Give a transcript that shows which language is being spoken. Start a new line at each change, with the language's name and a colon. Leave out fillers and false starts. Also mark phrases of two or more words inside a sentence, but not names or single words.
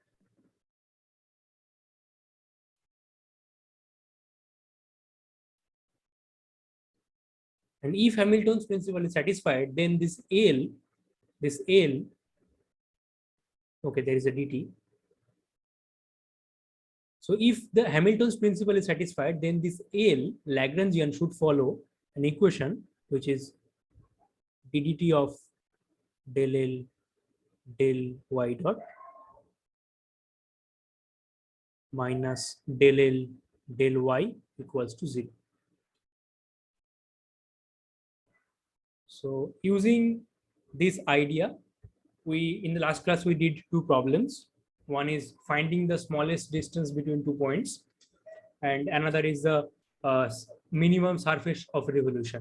English: And if Hamilton's principle is satisfied, then this L, okay, there is a dt. So if the Hamilton's principle is satisfied, then this L Lagrangian should follow an equation which is ddt of del L del y dot minus del L del y equals to 0. So using this idea, in the last class we did two problems. One is finding the smallest distance between 2 points, and another is the minimum surface of revolution.